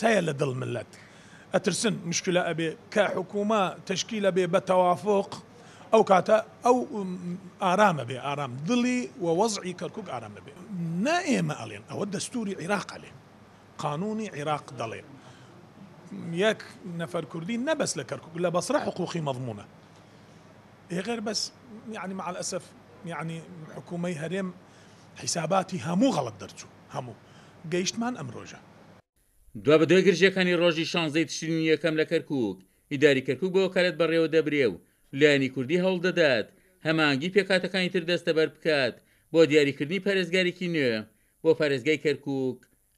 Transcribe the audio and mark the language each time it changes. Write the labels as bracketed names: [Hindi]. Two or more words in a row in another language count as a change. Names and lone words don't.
[Central Kurdish] هەیە لە دڵ ملت ئەترسن مشکلە ئەبێ کە حکوومە تشکیلە بێ بە تەوافق ئەو کاتە ئەو ئارامە بێ ئارام دڵی و وەزعی کەرکووک ئارامە بێ نا ئێمە ئەڵێن ئەوە دەستوری عێراق ئەڵێ قانونی عێراق دەڵێ یەک نەفەر کوردی نەبەس لە کەرکووک لە بەسرە حقوقی مەضمونە [Arabic] غير بس يعني مع الأسف يعني حكومي [Central Kurdish] هرم حساباتی هەموو غەڵەت دەرچوو هەموو گەیشتمان ئەم ڕۆژە. دوا بە دوای گرژەکانی ڕۆژی 16 تشرینی یەکەم لە کەرکووک ئیداری کەرکووک بە وەکالەت بەڕێوە دەبرێ و لایەنی کوردی هەوڵ دەدات هەمانگی پێکاتەکانی تر دەستەبەر بکات بۆ دیاریکردنی پارێزگارێکی نوێ بۆ پارێزگای کەرکووک.